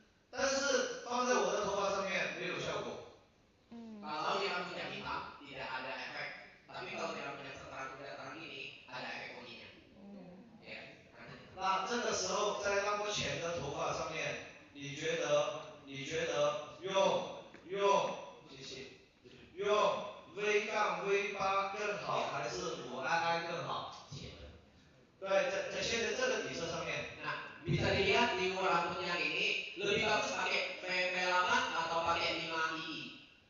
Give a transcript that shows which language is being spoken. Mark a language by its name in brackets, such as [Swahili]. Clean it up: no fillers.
[Chinese] 但是放在我的头发上面没有效果。 [Indonesian] Kalau di rambutnya hitam tidak ada efek, tapi kalau di rambutnya terang ini ada efek baginya. Ya. [Chinese] 那这个时候在那么浅的头发上面，你觉得用谢谢，用 V 杠 V8 更好还是5II 更好？对，在现在这个底色上面。 [Indonesian] Nah, bisa dilihat di rambut yang ini lebih bagus pakai PP8 atau pakai 5II.